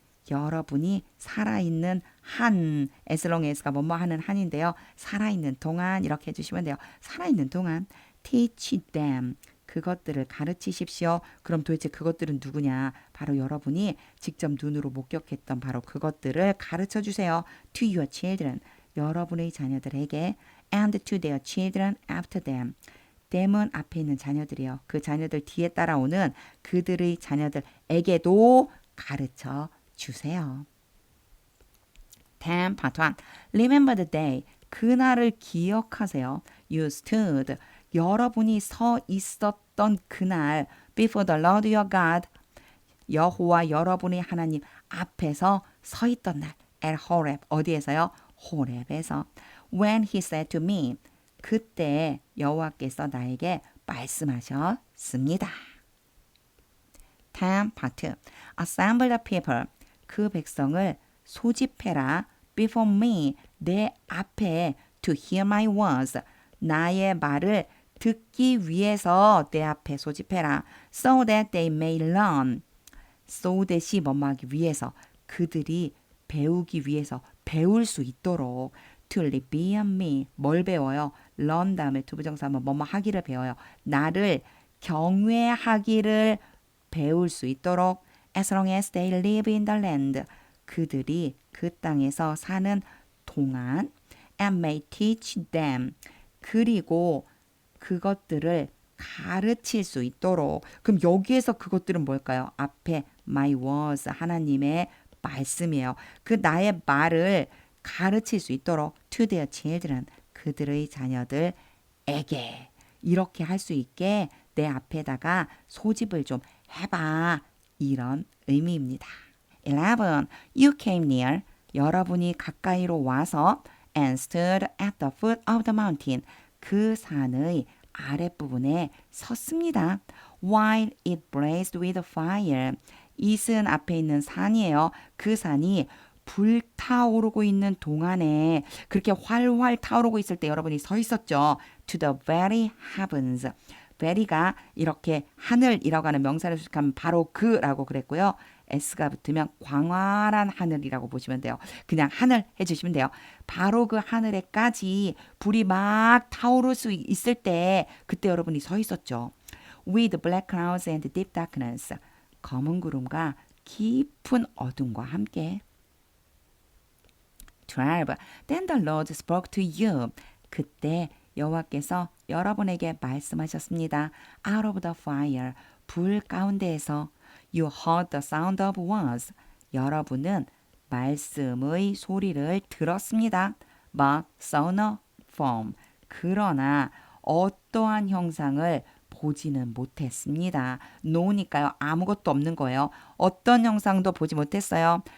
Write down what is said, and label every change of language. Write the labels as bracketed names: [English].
[Korean] 여러분이 살아있는 한, [English] as long as [Korean] 가 뭐뭐 하는 한인데요. 살아있는 동안 이렇게 해주시면 돼요. 살아있는 동안 [English] teach them. [Korean] 그것들을 가르치십시오. 그럼 도대체 그것들은 누구냐? 바로 여러분이 직접 눈으로 목격했던 바로 그것들을 가르쳐 주세요. [English] To your children. [Korean] 여러분의 자녀들에게 [English] and to their children after them. [Korean] them은 앞에 있는 자녀들이요. 그 자녀들 뒤에 따라오는 그들의 자녀들에게도 가르쳐 주세요. [English] 10. Part 1. Remember the day. [Korean] 그날을 기억하세요. [English] You stood. [Korean] 여러분이 서 있었던 그날 [English] before the Lord your God. [Korean] 여호와 여러분의 하나님 앞에서 서 있던 날. [English] at Horeb. [Korean] 어디에서요? 호렙에서. [English] when he said to me. [Korean] 그때 여호와께서 나에게 말씀하셨습니다. [English] 10. part. Assemble the people. [Korean] 그 백성을 소집해라. [English] Before me. [Korean] 내 앞에 [English] to hear my words. [Korean] 나의 말을 듣기 위해서 내 앞에 소집해라. [English] So that they may learn. [Korean] So that이 뭐뭐하기 위해서. 그들이 배우기 위해서 배울 수 있도록 [English] to revere me. [Korean] 뭘 배워요? learn 다음에 투부정사면 뭐뭐 하기를 배워요. 나를 경외하기를 배울 수 있도록 [English] as long as they live in the land. [Korean] 그들이 그 땅에서 사는 동안 [English] and may teach them. [Korean] 그리고 그것들을 가르칠 수 있도록. 그럼 여기에서 그것들은 뭘까요? 앞에 my words 하나님의 말씀이에요. 그 나의 말을 가르칠 수 있도록 [English] to their children [Korean] 그들의 자녀들에게 이렇게 할 수 있게 내 앞에다가 소집을 좀 해봐. 이런 의미입니다. 11. [English] You came near. [Korean] 여러분이 가까이로 와서 [English] and stood at the foot of the mountain. [Korean] 그 산의 아랫부분에 섰습니다. [English] While it blazed with fire. [Korean] 이슨 앞에 있는 산이에요. 그 산이 불타오르고 있는 동안에 그렇게 활활 타오르고 있을 때 여러분이 서 있었죠. [English] To the very heavens. [Korean] very가 이렇게 하늘이라고 하는 명사를 수식하면 바로 그라고 그랬고요. s가 붙으면 광활한 하늘이라고 보시면 돼요. 그냥 하늘 해주시면 돼요. 바로 그 하늘에까지 불이 막 타오를 수 있을 때 그때 여러분이 서 있었죠. [English] With black clouds and deep darkness. [Korean] 검은 구름과 깊은 어둠과 함께. 12. [English] Then the Lord spoke to you. [Korean] 그때 여호와께서 여러분에게 말씀하셨습니다. [English] Out of the fire. [Korean] 불 가운데에서. [English] You heard the sound of words. [Korean] 여러분은 말씀의 소리를 들었습니다. [English] But saw no form. [Korean] 그러나 어떠한 형상을 보지는 못했습니다. no니까요. 아무것도 없는 거예요. 어떤 형상도 보지 못했어요.